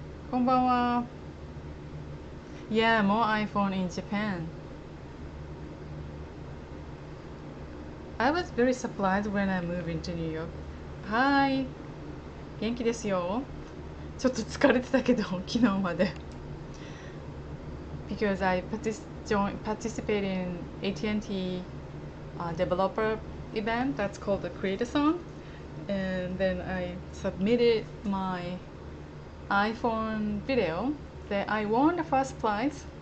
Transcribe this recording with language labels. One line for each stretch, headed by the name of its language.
English: Konbanwa. Yeah, more iPhone in Japan. I was very surprised when I moved into New York.
Japanese: Hi! 元気ですよ。ちょっと疲れてたけど、昨日まで。
English: Because I participated in AT&T developer event that's called the Create-a-Song, and then I submitted my iPhone video that I won the first prize.